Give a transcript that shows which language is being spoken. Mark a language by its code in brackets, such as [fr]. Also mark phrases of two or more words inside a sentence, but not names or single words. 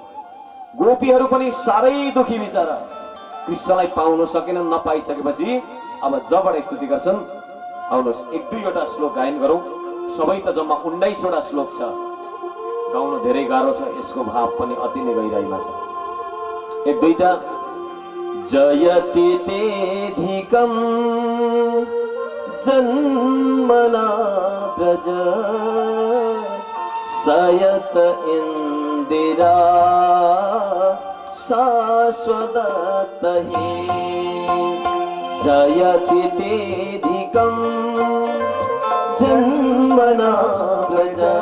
[ne] गोपीहरू पनि साह्रै दुखी बिचारा, कृष्णलाई पाउन सकेन। नपाइसकेपछि अब जबड स्तुति गर्छन्। आउनुहोस् 1-2 श्लोक गायन गरौँ। सबै त जम्मा 19 श्लोक छ, गाउन धेरै गाह्रो छ। यसको भाव पनि अति नै गहिराइमा छ। [sa] 1-2 जयति तेधिकं जन्मना ब्रज सयत इंदिरा शाश्वतहि जयति तेधिकं जन्मना ब्रज